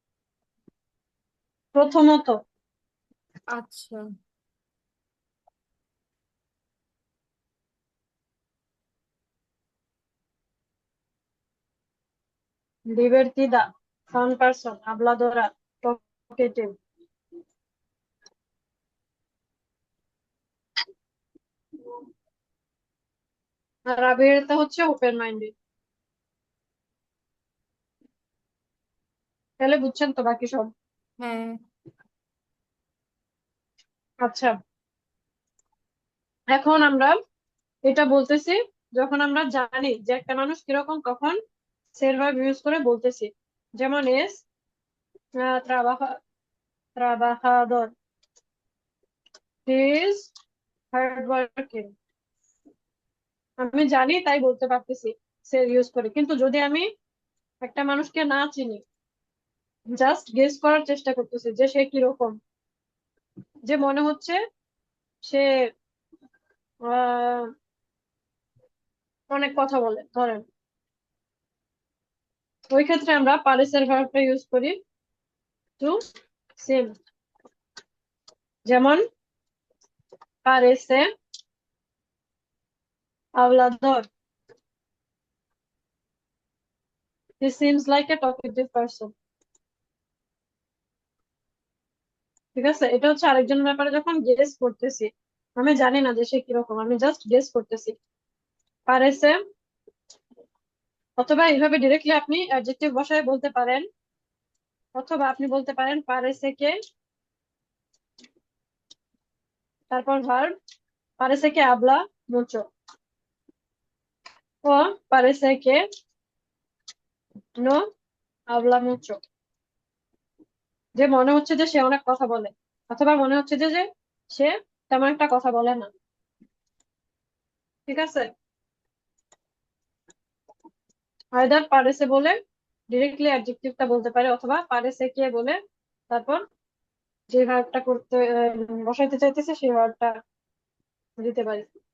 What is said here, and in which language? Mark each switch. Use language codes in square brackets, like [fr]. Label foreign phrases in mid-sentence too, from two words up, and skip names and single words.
[bn] প্রথমত। আচ্ছা, [es] divertida, [en] sound person, habladora, talkative. [bn] আর আবিরটা হচ্ছে [en] open minded. [bn] তাহলে বুঝছেন তো বাকি সব? হ্যাঁ, আচ্ছা, এখন আমরা এটা বলতেছি যখন আমরা জানি যে একটা মানুষ কিরকম, তখন সের [en] verb use [bn] করে বলতেছি। [es] যেমন es trabajador, [en] he is hard working। [bn] আমি জানি তাই বলতে পারতেছি সে ইউজ করে, কিন্তু যদি আমি একটা মানুষকে না চিনি, [en] just guess [bn] করার চেষ্টা করতেছি যে সে কিরকম, যে মনে হচ্ছে সে আহ অনেক কথা বলে ধরেন, ওই ক্ষেত্রে আমরা পারেসের ভার্বটা ইউজ করি টু সেম। [es] যেমন parece hablador, [en] he seems like a talkative person। [bn] ঠিক আছে, এটা হচ্ছে আরেকজনের ব্যাপারে যখন গেস করতেছি, আমি জানি না যে সে কিরকম, আমি [en] just guess [bn] করতেছি। parece, অথবা এইভাবে ডিরেক্টলি আপনি অ্যাডজেক্টিভ বসায় বলতে পারেন, অথবা আপনি বলতে পারেন [es] parece que, তারপর ভার্ব parece que habla mucho, ও parece que no habla mucho, [bn] যে মনে হচ্ছে যে সে অনেক কথা বলে, অথবা মনে হচ্ছে যে যে সে তেমন একটা কথা বলে না। ঠিক আছে, আইদার পারেসে বলে ডিরেক্টলি অ্যাডজেক্টিভটা বলতে পারে, অথবা [es] parece que [bn] বলে তারপর যে ভার্বটা করতে বসাইতে চাইতেছে সেই ভার্বটা দিতে পারি।